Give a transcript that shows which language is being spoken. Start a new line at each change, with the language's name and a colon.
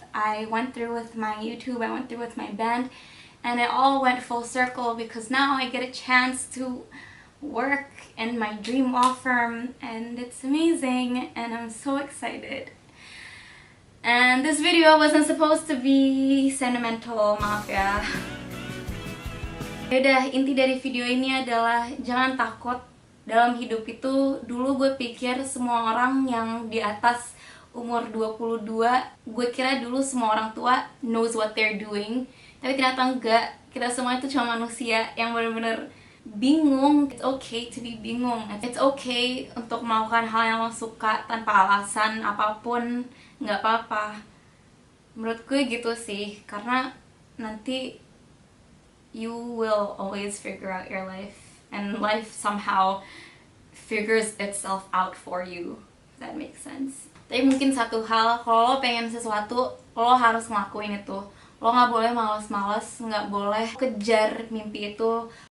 English: I went through with my YouTube, I went through with my band, and it all went full circle because now I get a chance to work in my dream law firm, and it's amazing, and I'm so excited. And this video wasn't supposed to be sentimental,
Indonesian: maaf ya. Yaudah, inti dari video ini adalah jangan takut dalam hidup itu. Dulu gue pikir semua orang yang di atas umur 22, gue kira dulu semua orang tua
English: knows what they're doing.
Indonesian: Tapi ternyata enggak, kita semua itu cuma manusia yang benar-benar bingung.
English: It's okay to be
Indonesian: bingung.
English: It's okay
Indonesian: untuk melakukan hal yang lo suka tanpa alasan apapun, nggak apa-apa. Menurut gue gitu sih, karena nanti
English: you will always figure out your life, and life somehow figures itself out for you, if that makes sense.
Indonesian: Tapi mungkin satu hal, kalau lo pengen sesuatu, lo harus ngelakuin itu. Lo gak boleh males-males, gak boleh kejar mimpi itu.